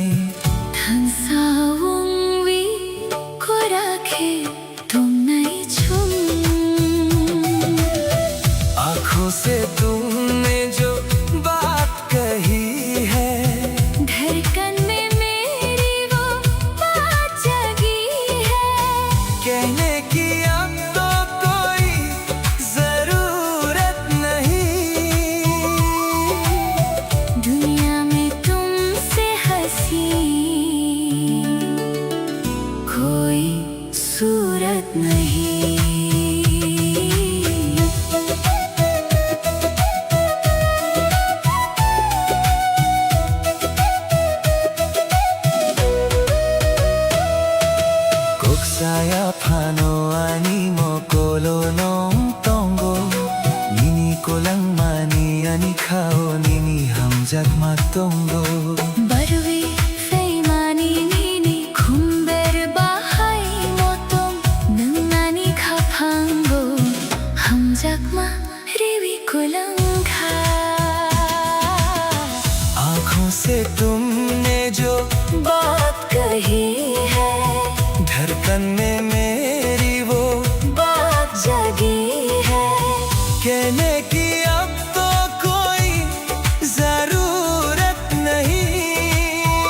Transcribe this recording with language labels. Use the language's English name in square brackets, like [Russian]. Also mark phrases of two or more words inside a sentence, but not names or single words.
[Kok Borok] Thansawong wi ko rakhe [Hindi] तुम नहीं [Kok Borok] छुम [Hindi] आँखों से तुमने जो बात कही है धड़कन में मेरी वो बात जगी है। कहने की अब तो कोई जरूरत नहीं दुनिया में तुमसे हंसी कोई सूरत नहीं। [Kok Borok] Kok saya pano ani mo kolonong tongo Nini kolang mani ani khao nini hamjak matongo Barwi faimani nini khumber bahai motom nangani khapango hamjakma riwi kolangkha [Hindi] आँखों से तुमने जो बात कही है धड़कन में मेरी वो बात जगी है। कहने की अब तो कोई जरूरत नहीं